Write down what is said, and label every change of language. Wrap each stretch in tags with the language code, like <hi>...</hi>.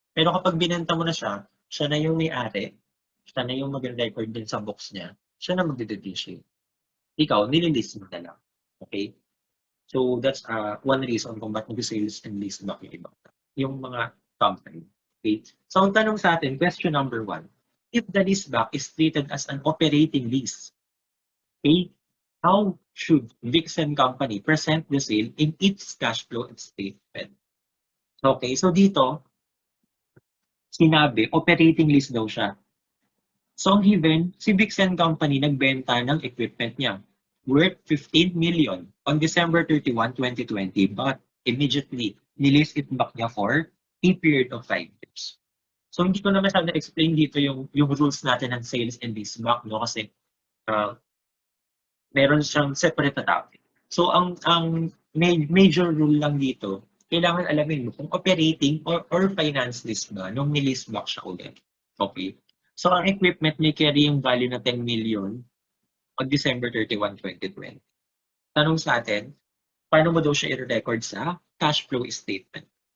<tl>Pero kapag binenta mo na siya, siya na yung may-ari, siya na yung mag-record din sa books niya, siya na magde-depreciate. Ikaw, nililist mo na lang. Okay?</tl> <en>So, that's one reason</en> <tl>kung ba't</tl> <en>mag-sales and leaseback</en> <tl>yung iba. Yung mga company. Okay? So, ang tanong sa atin, question number 1.</tl> <en>If the leaseback is treated as an operating lease, okay, how should Vixen Company present the sale in its cash flow statement?</en> <tl>Okay, so dito, sinabi, operating lease daw siya.</tl> <en>So, given, si Vixen Company nagbenta ng equipment niya worth 15 million on December 31, 2020, but immediately,</en> <tl>nilist it back niya</tl> <en>for a period of 5 years.</en> <tl>So, hindi ko na masyado explain dito yung rules natin ng sales and leaseback, no? Kasi meron siyang separate na topic. So, ang major rule lang dito, kailangan alamin mo kung operating or finance lease ba nung nilist back siya ulit. Okay?</tl> <en>So, ang equipment may carry yung value na 10 million on December 31, 2020.</en> <tl>Tanong sa atin, paano mo daw siya i-record sa cash flow statement?</tl>